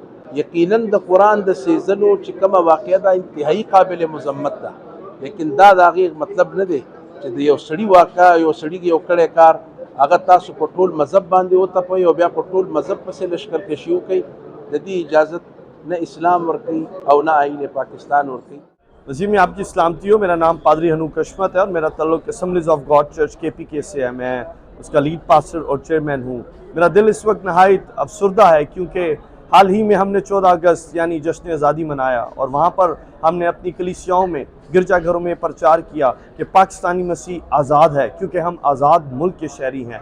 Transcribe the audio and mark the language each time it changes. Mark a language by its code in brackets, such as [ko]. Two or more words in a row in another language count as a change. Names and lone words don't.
[ps] یقیناً د قرآن د سیزنو چې کومه واقعه ده انتهایی قابل مذمت ده، لیکن دا د هغې مطلب نه دی چې د یو سړي واقعه یو سړي یو کړی کار هغه تاسو په ټول مذهب باندې وتپئ او بیا په ټول مذهب پسې لشکرکشي وکئ. د دې اجازت نہ اسلام ورکوي او نہ آئین پاکستان ورکوي. [ur] وزیر میں آپ کی سلامتی ہو. میرا نام پادری ہنوک حشمت ہے اور میرا تعلق اسمبلیز آف گاڈ چرچ KPK سے ہے. میں اس کا لیڈ پاسٹر اور چیئرمین ہوں. میرا دل اس وقت نہایت افسردہ ہے کیونکہ حال ہی میں ہم نے 14 اگست یعنی جشن آزادی منایا اور وہاں پر ہم نے اپنی کلیسیاؤں میں گرجا گھروں میں پرچار کیا کہ پاکستانی مسیح آزاد ہے کیونکہ ہم آزاد ملک کے شہری ہیں.